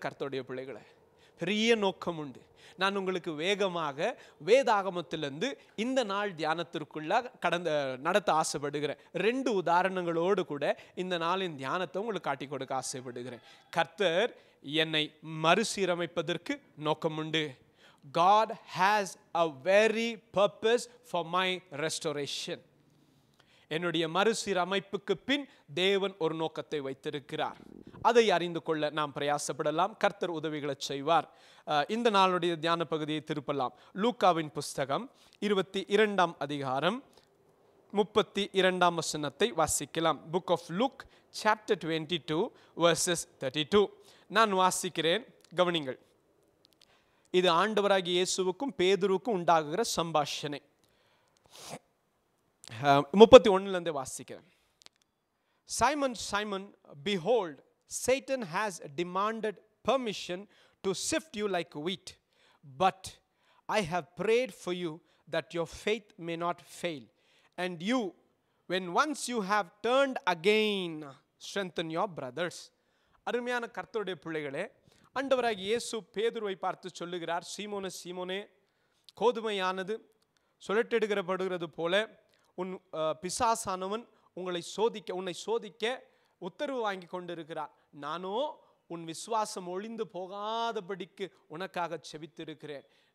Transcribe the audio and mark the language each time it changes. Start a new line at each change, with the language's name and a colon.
Tamil: கர்த்தருடைய பிள்ளைகளை, பெரிய நோக்கம் உண்டு. நான் உங்களுக்கு வேகமாக வேதாகமத்திலிருந்து இந்த நாள் தியானத்திற்குள்ளாக நடத்த ஆசைப்படுகிறேன். 2 உதாரணங்களோடு கூட இந்த நாளின் தியானத்தை உங்களுக்கு காட்டி கொடுக்க ஆசைப்படுகிறேன். கர்த்தர் என்னை மறுசீரமைப்பதற்கு நோக்கம் உண்டு.
English: God has a very purpose for my restoration.
Tamil: என்னுடைய மறுசீரமைப்புக்கு பின் தேவன் ஒரு நோக்கத்தை வைத்திருக்கிறார். அதை அறிந்து கொள்ள நாம் பிரயாசப்படலாம். கர்த்தர் உதவிகளை செய்வார். இந்த நாளுடைய தியான பகுதியை திருப்பலாம். லூக்காவின் புஸ்தகம் 22ஆம் அதிகாரம் 32ஆம் வசனத்தை வாசிக்கலாம்.
English: Book of Luke chapter 22 verses 32.
Tamil: நான் வாசிக்கிறேன், கவனிங்கள். இது ஆண்டவராகிய இயேசுவுக்கும் பேதுருவுக்கும் உண்டாகுகிற சம்பாஷணை. 31 வாசிக்கிறேன்.
English: Simon, Simon, behold, Satan has demanded permission to sift you like wheat, but I have prayed for you that your faith may not fail, and you, when once you have turned again, strengthen your brothers.
Tamil: அருமையான கர்த்தருடைய பிள்ளைகளே, ஆண்டவராகிய இயேசு பேதுருவை பார்த்து சொல்லுகிறார், சீமோனே சீமோனே, கோதுமையானது சுழற்றெடுக்கப்படுகிறது போல உன் பிசாசானவன் உன்னை சோதிக்க உத்தரவு வாங்கி கொண்டிருக்கிறார். நானோ உன் விசுவாசம் ஒழிந்து போகாதபடிக்கு உனக்காக செபித்திருக்கிறேன்.